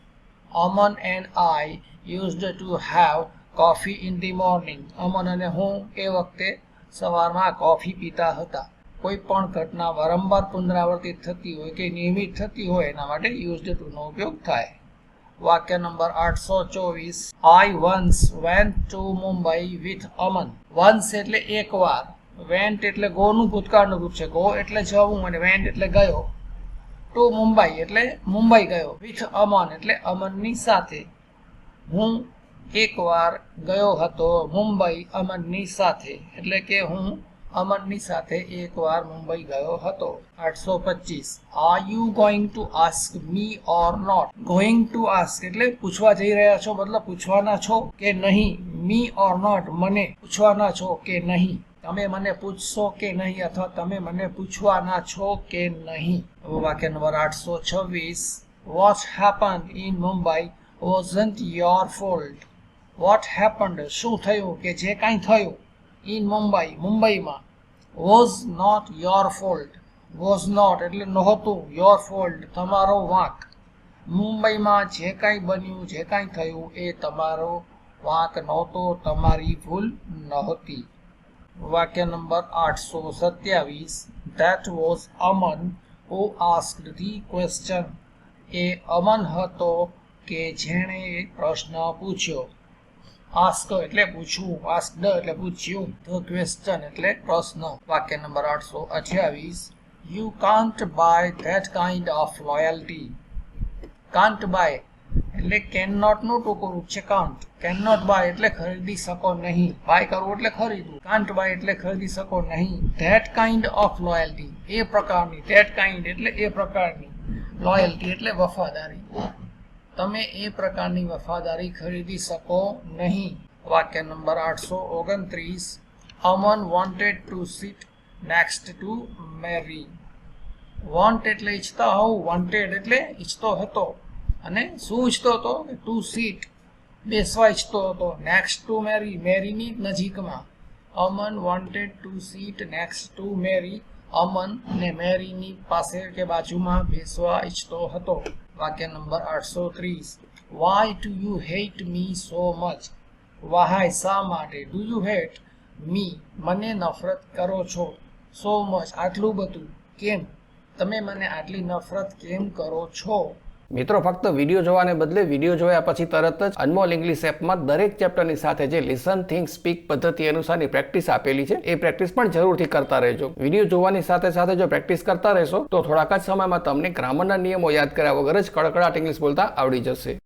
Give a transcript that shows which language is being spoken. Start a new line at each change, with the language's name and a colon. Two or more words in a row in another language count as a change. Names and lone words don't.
English: Aman and I used to have coffee in the morning.
Gujarati: અમન અને હું એ વખતે સવારમાં કોફી પીતા હતા. કોઈ પણ ઘટના વારંવાર પુનરાવર્તિત થતી હોય કે નિયમિત થતી હોય એના માટે
English: used to
Gujarati: નો ઉપયોગ થાય. વાક્ય નંબર 824.
English: I once went to Mumbai with Aman.
Gujarati: Once એટલે એકવાર. Went એટલે ગો નું ભૂતકાળનું રૂપ છે. ગો એટલે જવું અને went એટલે ગયો.
English: To Mumbai
Gujarati: એટલે મુંબઈ ગયો.
English: With Aman
Gujarati: એટલે અમનની સાથે. હું એકવાર ગયો હતો મુંબઈ અમનની સાથે. એટલે કે હું અમનની સાથે એકવાર મુંબઈ ગયો હતો. 825.
English: Are you going to ask me or not? Going to ask
Gujarati: એટલે પૂછવા જઈ રહ્યા છો, મતલબ પૂછવાના છો કે નહીં.
English: Me or not
Gujarati: મને પૂછવાના છો કે નહીં. તમે મને પૂછશો કે નહીં અથવા તમે મને પૂછવાના છો કે નહીં. વાક્ય નંબર 826.
English: What happened in Mumbai wasn't your fault. What happened
Gujarati: શું થયું કે જે કાંઈ થયું
English: in Mumbai મુંબઈમાં was not your fault. Was not
Gujarati: એટલે નહોતું,
English: your fault
Gujarati: તમારો વાંક. મુંબઈમાં જે કાંઈ બન્યું, જે કાંઈ થયું એ તમારો વાંક નહોતો, તમારી ભૂલ નહોતી. વાક્ય નંબર 827.
English: That was Aman who asked the question.
Gujarati: એ અમન હતો કે જેણે પ્રશ્ન પૂછ્યો. આસ્ક એટલે પૂછવું, આસ્કડ એટલે પૂછ્યું, તો ક્વેશ્ચન એટલે પ્રશ્ન. વાક્ય નંબર 828.
English: You can't buy that kind of loyalty. Can't buy
Gujarati: એટલે cannot નું ટૂંકું રૂપ છે. can't.
English: cannot buy
Gujarati: એટલે ખરીદી શકો નહીં. buy કરવું એટલે ખરીદવું.
English: can't buy
Gujarati: એટલે ખરીદી શકો નહીં.
English: that kind of loyalty
Gujarati: એ પ્રકારની.
English: that kind
Gujarati: એટલે એ પ્રકારની. loyalty એટલે વફાદારી. તમે એ પ્રકારની વફાદારી ખરીદી શકો નહીં. વાક્ય નંબર 829.
English: Aman wanted to sit next to Mary.
Gujarati: Want એટલે ઈચ્છતા હોવું, wanted એટલે ઈચ્છતો હતો. અને શું ઈચ્છતો હતો?
English: to sit
Gujarati: બેસવા ઈચ્છતો હતો.
English: next to Mary
Gujarati: મેરીની નજીકમાં.
English: Aman wanted to sit next to Mary
Gujarati: અમન ને મેરીની પાસે કે બાજુમાં બેસવા ઈચ્છતો હતો. વાક્ય નંબર 830.
English: Why do you hate me so much?
Gujarati: Why શા માટે?
English: Do you hate me
Gujarati: મને નફરત કરો છો?
English: So much
Gujarati: આટલું બધું. કેમ? તમે મને આટલી નફરત કેમ કરો છો? મિત્રો ફક્ત વિડીયો જોવાને બદલે વિડીયો જોયા પછી તરત જ અનમોલ ઇંગ્લિશ એપમાં દરેક ચેપ્ટરની સાથે જે
English: listen think speak
Gujarati: પદ્ધતિ અનુસારની પ્રેક્ટિસ આપેલી છે એ પ્રેક્ટિસ પણ જરૂરથી કરતા રહેજો. વિડીયો જોવાની સાથે સાથે જો પ્રેક્ટિસ કરતા રહેશો તો થોડાક જ સમયમાં તમને ગ્રામરના નિયમો યાદ કર્યા વગર જ કડકડાટ ઇંગ્લિશ બોલતા આવડી જશે.